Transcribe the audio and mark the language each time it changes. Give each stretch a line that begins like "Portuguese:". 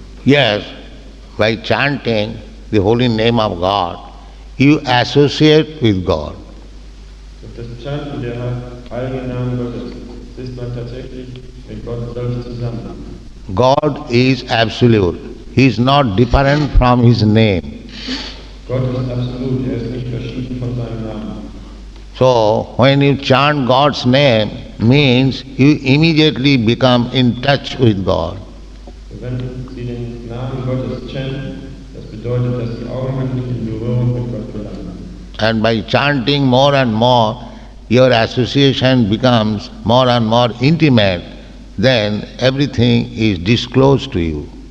English: Yes, by chanting the holy name of God, you associate with God.
German: Durch das Chanten der heiligen Namen Gottes ist man tatsächlich mit Gott selbst zusammen.
English: God is absolute. He is not different from his name.
German: Gott ist absolut, ist nicht verschieden von seinem Namen.
English: So, when you chant God's name, means you immediately become in touch with God.
German: Wenn Sie den Namen Gottes chanten, das bedeutet, dass Sie augenblicklich in Berührung mit Gott gelangen.
English: And by chanting more and more, your association becomes more and more intimate, then everything is disclosed to you.